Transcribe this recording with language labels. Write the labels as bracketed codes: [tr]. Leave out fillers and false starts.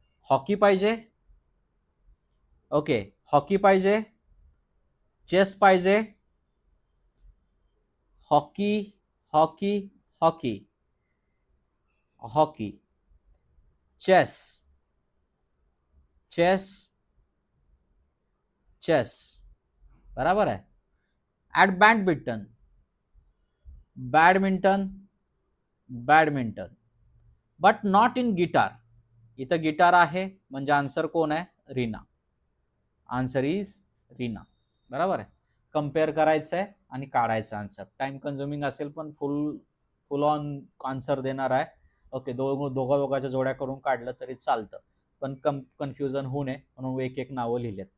[mr] Hockey पाहिजे, okay, hockey पाहिजे, chess पाहिजे, hockey, hockey, hockey, hockey, chess, chess, chess, बराबर आहे. [en] At badminton, badminton, badminton but not in guitar. [mr] इथं guitar आहे म्हणजे आन्सर कोण आहे, रीना. [en] answer is Reena, [mr] बरोबर आहे. कम्पेअर करायचं आहे आणि काढायचं आन्सर. टाइम कन्झ्युमिंग असेल पण फुल ऑन आन्सर देणार आहे. ओके, दोघांच्या जोड्या करून काढलं तरी चालतं, पण कन्फ्युजन होऊ नये म्हणून एक एक नावं लिहिलेत.